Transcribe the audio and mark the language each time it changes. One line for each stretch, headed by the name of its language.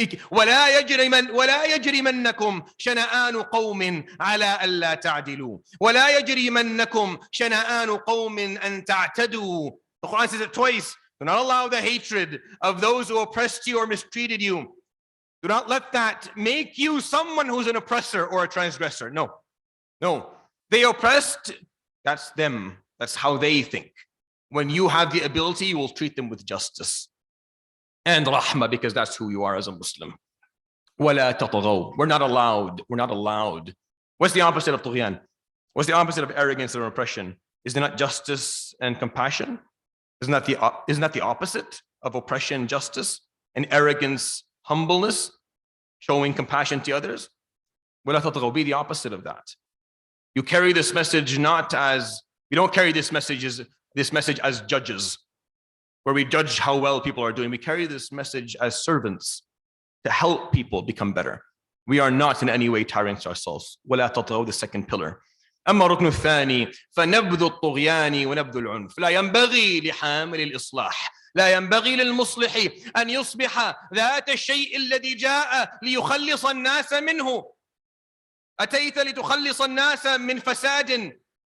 Arabic: ولا يجرمنكم شنآن قوم على ألا تعدلوا ولا يجرمنكم شنآن قوم أن تعتدوا.
English: The Quran says it twice. Do not allow the hatred of those who oppressed you or mistreated you. Do not let that make you someone who's an oppressor or a transgressor. No. They oppressed, that's them. That's how they think. When you have the ability, you will treat them with justice and rahmah, because that's who you are as a Muslim.
Arabic: وَلَا تَطْغَوْا.
English: We're not allowed. What's the opposite of طغيان? What's the opposite of arrogance or oppression? Isn't that justice and compassion? Isn't that the opposite of oppression, justice, and arrogance, humbleness, showing compassion to others?
Arabic: وَلَا تَطْغَوْا.
English: Be the opposite of that. You carry this message you don't carry this message as judges, where we judge how well people are doing. We carry this message as servants to help people become better. We are not in any way tyrants ourselves.
Arabic: وَلَا تَطْغَوْا,
English: the second pillar.
Arabic: أما الركن الثاني فنبذ الطغيان ونبذ العنف. لا ينبغي لحامل الإصلاح، لا ينبغي للمصلح أن يصبح ذات الشيء الذي جاء ليخلص الناس منه. أتيت لتخلص الناس من فساد